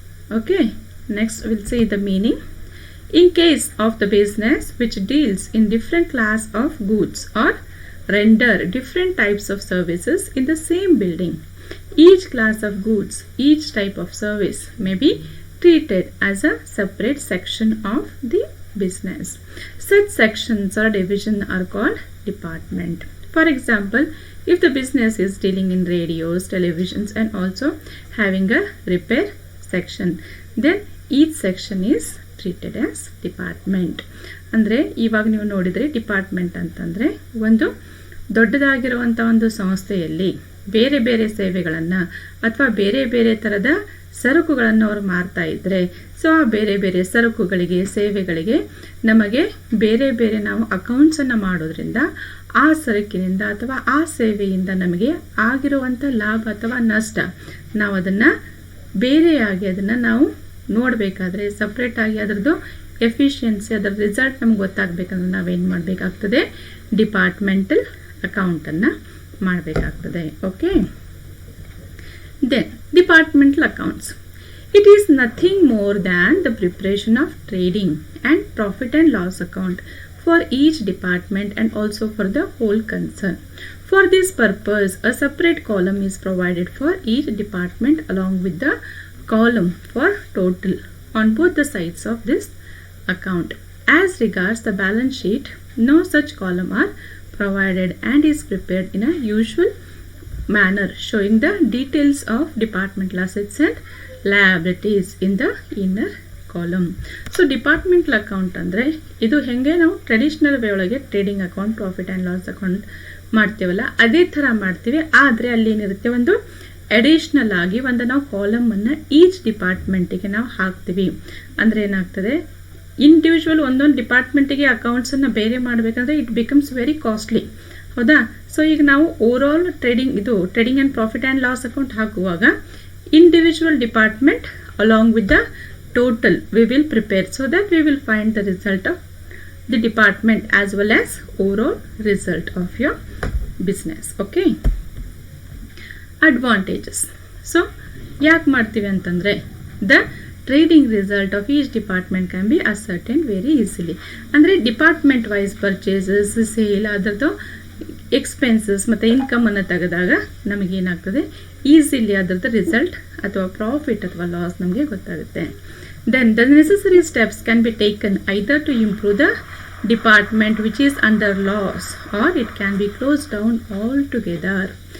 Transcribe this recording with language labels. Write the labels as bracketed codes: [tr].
[en] Okay, next we'll see the meaning. In case of the business which deals in different class of goods or render different types of services in the same building, each class of goods, each type of service may be treated as a separate section of the business. Such sections or division are called department. For example, if the business is dealing in radios, televisions and also having a repair section, then each section is treated as department. [kn] ಅಂದರೆ ಇವಾಗ ನೀವು ನೋಡಿದರೆ department ಅಂತಂದರೆ ಒಂದು ದೊಡ್ಡದಾಗಿರುವಂಥ ಒಂದು ಸಂಸ್ಥೆಯಲ್ಲಿ ಬೇರೆ ಬೇರೆ ಸೇವೆಗಳನ್ನು ಅಥವಾ ಬೇರೆ ಬೇರೆ ಥರದ ಸರಕುಗಳನ್ನು ಅವರು ಮಾರ್ತಾ ಇದ್ದರೆ, ಸೊ ಆ ಬೇರೆ ಬೇರೆ ಸರಕುಗಳಿಗೆ ಸೇವೆಗಳಿಗೆ ನಮಗೆ ಬೇರೆ ಬೇರೆ ನಾವು ಅಕೌಂಟ್ಸನ್ನು ಮಾಡೋದ್ರಿಂದ ಆ ಸರಕಿನಿಂದ ಅಥವಾ ಆ ಸೇವೆಯಿಂದ ನಮಗೆ ಆಗಿರುವಂಥ ಲಾಭ ಅಥವಾ ನಷ್ಟ ನಾವು ಅದನ್ನು ಬೇರೆಯಾಗಿ ಅದನ್ನು ನಾವು ನೋಡಬೇಕಾದ್ರೆ ಸಪ್ರೇಟಾಗಿ ಅದರದ್ದು ಎಫಿಷಿಯನ್ಸಿ, ಅದರ ರಿಸಲ್ಟ್ ನಮ್ಗೆ ಗೊತ್ತಾಗಬೇಕಂದ್ರೆ ನಾವೇನು ಮಾಡಬೇಕಾಗ್ತದೆ, ಡಿಪಾರ್ಟ್ಮೆಂಟಲ್ ಅಕೌಂಟನ್ನು ಮಾಡಬೇಕಾಗ್ತದೆ. [en] Okay, then departmental accounts. It is nothing more than the preparation of trading and profit and loss account for each department and also for the whole concern. For this purpose, a separate column is provided for each department along with the column for total on both the sides of this account. As regards the balance sheet, no such column are provided and is prepared in a usual manner showing the details of departmental assets and liabilities in the inner column. [kn] So departmental account ಅಂದರೆ ಇದು ಹೇಗೆ ನಾವು traditional way ಒಳಗೆ trading account, profit and loss account ಮಾಡ್ತೀವಲ್ಲ ಅದೇ ಥರ ಮಾಡ್ತೀವಿ. ಆದರೆ ಅಲ್ಲಿ ಏನಿರುತ್ತೆ, ಒಂದು ಅಡಿಷ್ನಲ್ ಆಗಿ ಒಂದು ನಾವು ಕಾಲಮನ್ನು ಈಚ್ ಡಿಪಾರ್ಟ್ಮೆಂಟಿಗೆ ನಾವು ಹಾಕ್ತೀವಿ. ಅಂದರೆ ಏನಾಗ್ತದೆ, ಇಂಡಿವಿಜುವಲ್ ಒಂದೊಂದು ಡಿಪಾರ್ಟ್ಮೆಂಟಿಗೆ ಅಕೌಂಟ್ಸನ್ನು ಬೇರೆ ಮಾಡಬೇಕಂದ್ರೆ [en] it becomes very costly, [kn] ಹೌದಾ? ಸೊ ಈಗ ನಾವು [en] overall trading and profit and loss account [kn] ಹಾಕುವಾಗ [en] Individual department along with the total we will prepare so that we will find the result of the department as well as overall result of your business. Okay, advantages. So [kn] yak martivi antandre [en] the trading result of each department can be ascertained very easily. [kn] Andre department wise purchases, sale, adardu expenses ಮತ್ತು ಇನ್ಕಮನ್ನು ತೆಗೆದಾಗ ನಮಗೆ ಏನಾಗ್ತದೆ, easily ಅದರದ್ದು result ಅಥವಾ profit ಅಥವಾ loss ನಮಗೆ ಗೊತ್ತಾಗುತ್ತೆ. [en] Then the necessary steps can be taken either to improve the department which is under loss or it can be close down altogether.